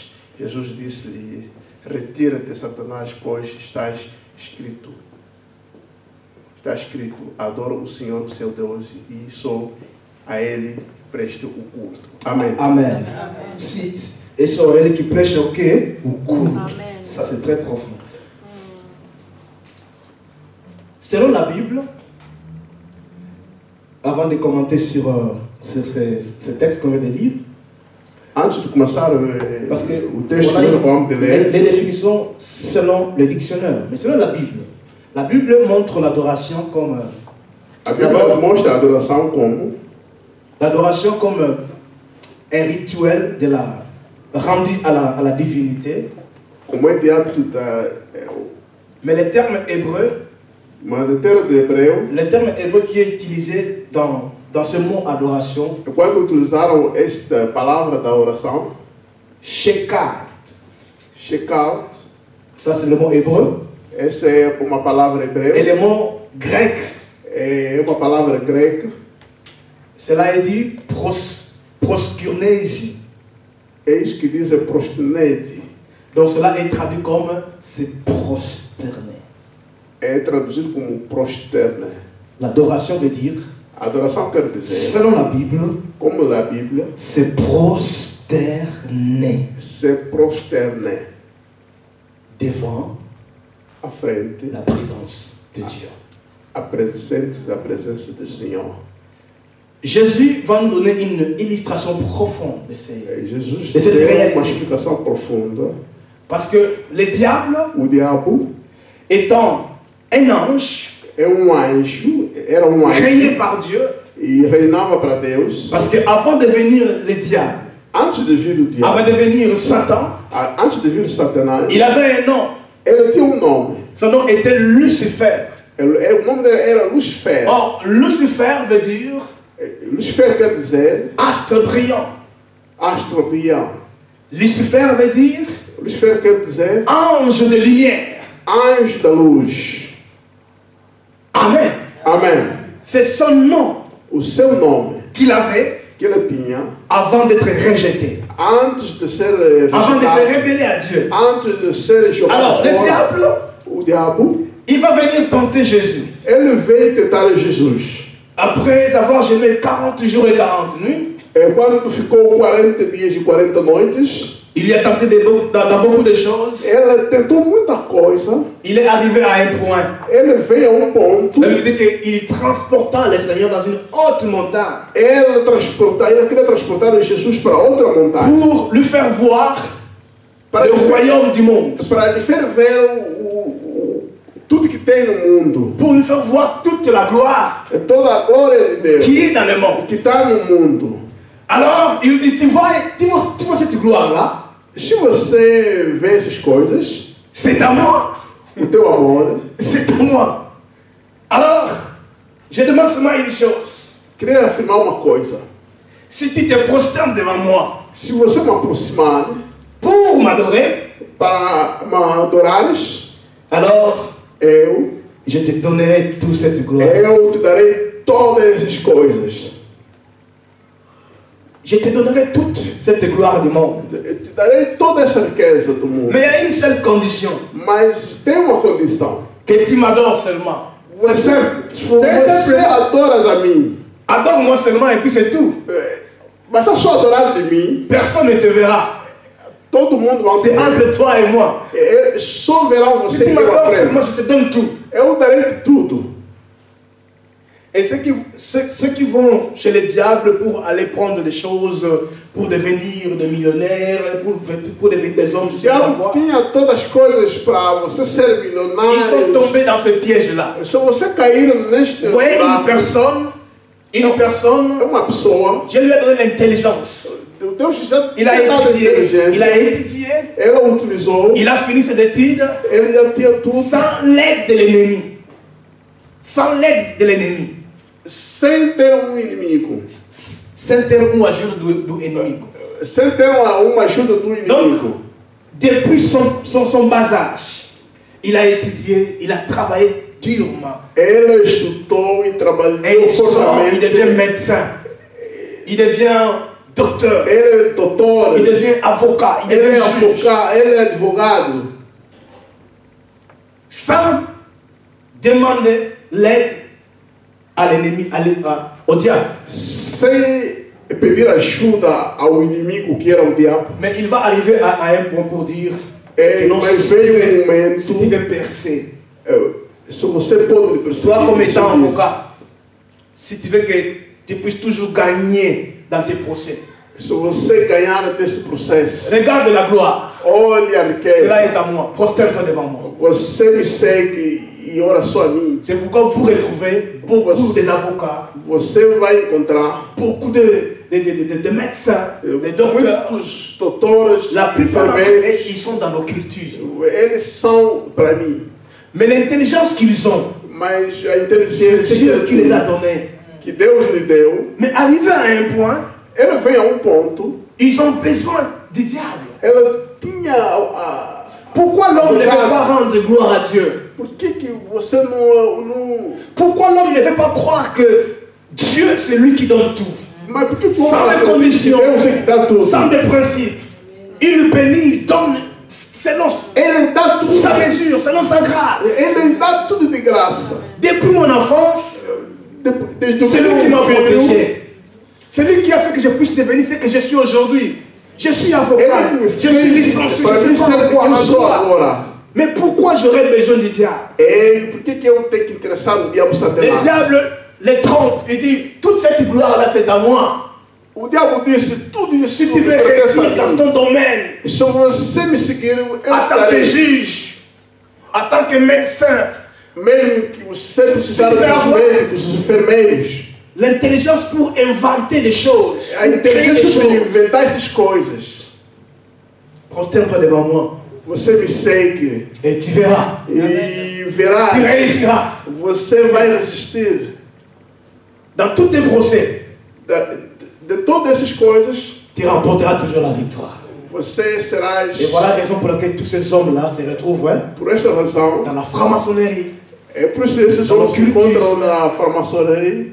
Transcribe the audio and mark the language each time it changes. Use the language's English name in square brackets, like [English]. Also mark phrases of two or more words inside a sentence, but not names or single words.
[Portuguese] Jesus disse-lhe, retira-te, Satanás, pois está escrito, adora o Senhor, o seu Deus, e só a Ele preste o culto. Amen. Amen. [French] Et c'est elle qui prêche au culte. Amen. Ça, c'est très profond. Selon la Bible, avant de commenter sur ces textes qu'on vient de lire, [Portuguese] antes de começar [French] parce que [Portuguese] o texto que nós vamos ler, [French] les définitions selon le dictionnaire, mais selon la Bible montre l'adoration comme [Portuguese] a Bíblia mostra a adoração como [French] l'adoration comme un rituel de la rendu à la divinité. [Portuguese] Como é de hábito [French] mais le terme hébreu, le terme hébreu qui est utilisé dans ce mot adoration, [Portuguese] quando utilizaram esta palavra da oração, [French] shekat. Shekat, ça c'est le mot hébreu. [Portuguese] Essa é uma palavra hebreia. [French] Et le mot grec, [Portuguese] é uma palavra greca. [French] Cela est dit proskurnesi. [Portuguese] É isso que diz prosternete. [French] Donc cela est traduit comme se prosterner. [Portuguese] É traduzido como prosterner. [French] L'adoration veut dire, [Portuguese] adoração quer dizer, [French] selon la Bible, [Portuguese] como la Bíblia, [French] se prosterner. Se prosterner devant [Portuguese] à frente [French] la présence de Dieu. [Portuguese] apresentes da presença do Senhor. [French] Jésus va nous donner une illustration profonde de cette [Portuguese] Jesus [French] de cette [Portuguese] deu uma [French] réalité. [Portuguese] explicação profunda. [French] Parce que le diable, [Portuguese] O diabo [French] étant un ange [Portuguese] é um anjo, era um [French] créé [Portuguese] anjo [French] par Dieu, [Portuguese] e reinava para Deus. [French] parce qu'avant de venir le diable, [Portuguese] Antes de vir o [French] avant [Portuguese] diabo, [French] de venir Satan, [Portuguese] antes de vir o Satanás, [French] il avait un nom. [Portuguese] ele tinha um nome. [French] Son nom était Lucifer. [Portuguese] O nome dele era Lucifer. [French] Or, Lucifer veut dire [Portuguese] Lucifer quer dizer [French] astre brillant. [Portuguese] astro brilhante. [French] Lucifer veut dire [Portuguese] Lucifer quer dizer [French] ange de lumière. [Portuguese] anjo da luz. [French] Amen. [Portuguese] Amém. [French] C'est son nom [Portuguese] O seu nome [French] qu'il avait [Portuguese] que ele tinha [French] avant d'être rejeté, [Portuguese] antes de ser [French] avant de se [Portuguese] rejeitado, [French] révéler à Dieu. [Portuguese] antes de ser jogado [French] Alors, le [Portuguese] fora, [French] diable, [Portuguese] o diabo, [French] il va venir tenter Jésus. [Portuguese] ele veio tentar Jesus. [French] Après avoir jeûné 40 jours et 40 nuits, [Portuguese] Quando ficou 40 dias e 40 noites, [French] il lui a tenté dans beaucoup de choses. [Portuguese] ele tentou muita coisa. [French] Il est arrivé à un point. [Portuguese] Ele veio a ponto, [French] La Bible dit qu'il transporta le Seigneur dans une haute montagne [Portuguese] ele queria transportar Jesus para outra montanha, [French] pour lui faire voir [Portuguese] para [French] le [Portuguese] lhe [French] royaume du monde, [Portuguese] faire ver tudo que tem no mundo, [French] pour lui faire voir toute la gloire [Portuguese] toda a glória de Deus [French] qui est dans le monde. [Portuguese] que está no mundo. [French] Alors, il dit, tu vois cette gloire-là, [Portuguese] Se você vê essas coisas, [French] c'est à moi, [Portuguese] o teu amor, [French] c'est à moi. Alors, je demande seulement une chose. [Portuguese] queria afirmar uma coisa. [French] Si tu te prosternes devant moi [Portuguese] Se você me aproximar [French] pour m'adorer, [Portuguese] para me adorares, [French] alors [Portuguese] eu [French] je te donnerai toute cette gloire. [Portuguese] te darei todas essas coisas. [French] Je te donnerai toute cette gloire du monde. [Portuguese] Eu te darei toda essa riqueza do mundo. [French] Mais il y a une seule condition, [Portuguese] Mas tem uma condição. [French] que tu m'adores seulement. C'est [Portuguese] Você, [French] simple. [Portuguese] se [French] C'est [Portuguese] você [French] simple. [Portuguese] adoras a mim, [French] Adore-moi seulement et puis c'est tout. [Portuguese] mas se só adorar de mim, [French] Personne ne te verra. [Portuguese] todo mundo vai [French] C'est [Portuguese] ver. [French] entre toi et moi. [Portuguese] Só verão [French] Si [Portuguese] você [French] tu [Portuguese] e eu [French] à m'adores seulement, [Portuguese] frente. [French] je te donne tout. [Portuguese] Eu darei tudo. [French] Et ceux qui vont chez le diable pour aller prendre des choses, pour devenir des millionnaires, pour devenir des hommes, je sais pas [Portuguese] Já [French] quoi, [Portuguese] tinha todas as coisas para você ser [French] ils sont [Portuguese] milionário. [French] tombés dans ce piège-là. [Portuguese] Se você cair neste [French] Vous voyez [Portuguese] buraco, [French] une personne, [Portuguese] uma pessoa, [French] Dieu lui a donné l'intelligence. [Portuguese] Deus já [French] Il a [Portuguese] tinha dado [French] étudié, [Portuguese] ela utilizou, [French] il a fini ses études [Portuguese] ele já tinha tudo, [French] sans l'aide de l'ennemi. Sans l'aide de l'ennemi. [Portuguese] sem ter inimigo, Sans ter une ajuda do inimigo. sem ter uma ajuda do inimigo. [French] Depuis son bas âge, il a étudié, il a travaillé durement. [Portuguese] Ele estudou e trabalhou [French] Et il sort, il [Portuguese] fortemente. [French] devient médecin. Il devient docteur. [Portuguese] Ele é doutor, [French] Il devient avocat. Il [Portuguese] ele é [French] devient juge. [Portuguese] ele é advogado, [French] Sans demander l'aide à l'ennemi, au diable. [Portuguese] sem pedir ajuda ao inimigo que era o diabo. [French] Mais il va arriver à un point pour dire non, [Portuguese] Mas [French] si tu [Portuguese] veio [French] veux- [Portuguese] momento, [French] si tu veux percer, [Portuguese] se você pode perceber, [French] toi comme étant avocat, si tu veux que tu puisses toujours gagner dans tes procès, [Portuguese] se você ganhar deste processo, [French] regarde la gloire. [Portuguese] olhe a [French] Cela [Portuguese] riqueza, [French] est à moi. Prosterne-toi devant moi. [Portuguese] você me segue e ora só a mim. [French] C'est pourquoi vous retrouvez beaucoup des avocats, [Portuguese] Você vai encontrar [French] beaucoup de médecins, de docteurs. [Portuguese] muitos doutores, [French] La plupart d'entre eux, [Portuguese] enfermeiros, [French] ils sont dans l'occultisme. [Portuguese] eles são para mim, [French] Mais l'intelligence qu'ils ont, [Portuguese] mas a [French] c'est [Portuguese] inteligência [French] Dieu qui les a donnés. [Portuguese] que Deus lhe deu, [French] Mais arrivé à un point, [Portuguese] ela vem a ponto, [French] ils ont besoin du diable. [Portuguese] ela tinha a [French] Pourquoi l'homme ne veut pas rendre gloire à Dieu? [Portuguese] por que você não [French] Pourquoi l'homme ne veut pas croire que Dieu, c'est lui qui donne tout? [Portuguese] mas por que [French] Sans [Portuguese] fala [French] les [Portuguese] que [French] conditions, [Portuguese] Deus é que dá tudo? [French] sans des principes. Il bénit, il donne selon [Portuguese] Ele dá tudo. [French] sa mesure, selon sa grâce. [Portuguese] Ele dá tudo de graça. [French] Depuis mon enfance, [Portuguese] Desde o [French] c'est lui qui m'a [Portuguese] filho, [French] protégé. C'est lui qui a fait que je puisse devenir ce que je suis aujourd'hui. Je suis avocat, [Portuguese] ele me [French] je suis licencié, [Portuguese] para [French] je [Portuguese] mim [French] suis pas [Portuguese] ser [French] encore [Portuguese] quem [French] en [Portuguese] eu sou [French] droit. [Portuguese] agora. [French] Mais pourquoi j'aurais besoin du diable? [Portuguese] E por que eu tenho que interessar no diabo [French] Le [Portuguese] Satanás? [French] diable les trompe. Il dit, toute cette gloire-là, c'est à moi. [Portuguese] O diabo disse, tudo isso [French] Si tu veux [Portuguese] pertence [French] réussir [Portuguese] a [French] dans [Portuguese] mim. [French] ton domaine, [Portuguese] Se você me seguir, eu [French] en tant que [Portuguese] darei. [French] juge, en tant que médecin, [Portuguese] Mesmo que você precisar Se tiver dos uma- médicos, dos enfermeiros, [French] l'intelligence pour inventer des choses, [Portuguese] a [French] pour créer des [Portuguese] inteligência para [French] choses. [Portuguese] inventar essas coisas. [French] Prosterne-toi devant moi [Portuguese] Você me segue [French] et tu verras. [Portuguese] e verá, [French] Tu réussiras. [Portuguese] você vai resistir. [French] Dans tous tes procès, [Portuguese] De todas essas coisas, [French] tu remporteras toujours la victoire. [Portuguese] você serás, [French] Et voilà la raison pour laquelle tous ces hommes-là se retrouvent hein, [Portuguese] por esta razão, [French] dans la franc-maçonnerie. [Portuguese] é por isso que esses homens se encontram na farmaçonaria,